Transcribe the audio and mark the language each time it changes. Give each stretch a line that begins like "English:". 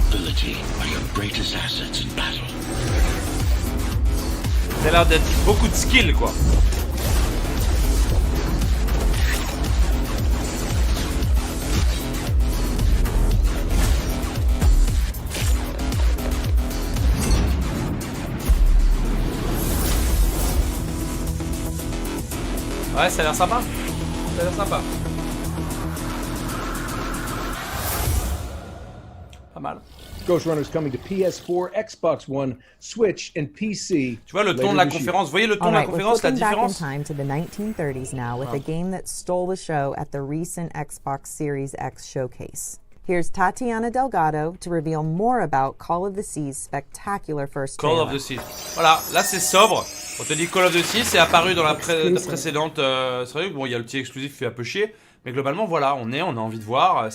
English: agility are your greatest assets in battle.
French: Ça a l'air d'être beaucoup de skill, quoi. Ouais, ça a l'air sympa. Ça a l'air sympa. Pas mal.
English: Ghost Runner is coming to PS4, Xbox One, Switch, and PC.
French: Tu vois le ton de la conférence, vous voyez le ton de la conférence, la différence?
English: Back in time to the 1930s now with a game that stole the show at the recent Xbox Series X showcase. Here's Tatiana Delgado to reveal more about Call of the Sea's spectacular first trailer.
French: Call of the Sea. Voilà, là c'est sobre. On te dit Call of the Sea, c'est apparu dans la précédente série. Bon, il y a le petit exclusif qui fait un peu chier, mais globalement voilà, on a envie de voir.